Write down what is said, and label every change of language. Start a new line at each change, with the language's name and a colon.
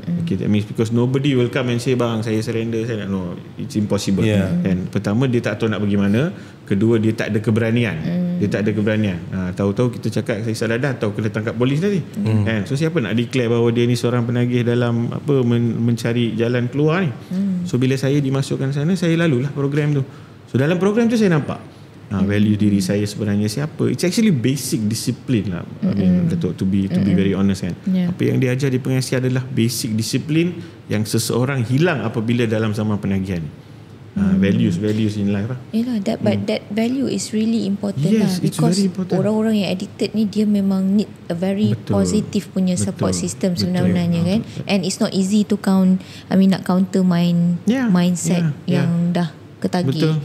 English: Okay, that means because nobody will come and say,
Malay: bang saya surrender, saya nak,
English: no, it's impossible.
Malay: Kan? Pertama dia tak tahu nak pergi mana, kedua dia tak ada keberanian. Dia tak ada keberanian. Tahu-tahu kita cakap saya isap dadah, tahu kena tangkap polis tadi. Kan? So siapa nak declare bahawa dia ni seorang penagih dalam apa mencari jalan keluar ni. So bila saya dimasukkan sana, saya lalulah program tu. So dalam program tu saya nampak value diri saya sebenarnya siapa.
English: It's actually basic discipline lah. I mean, to be very honest kan.
Malay: Apa yang diajar di pengasih adalah basic disiplin yang seseorang hilang apabila dalam zaman penagihan ni.
English: Values in life lah. Yelah, but that value is really important Yes, lah, because important.
Malay: orang-orang yang addicted ni dia memang
English: need a very positive
Malay: punya
English: support system
Malay: sebenarnya kan.
English: And it's not easy to
Malay: nak
English: counter mindset
Malay: yang dah ketagih.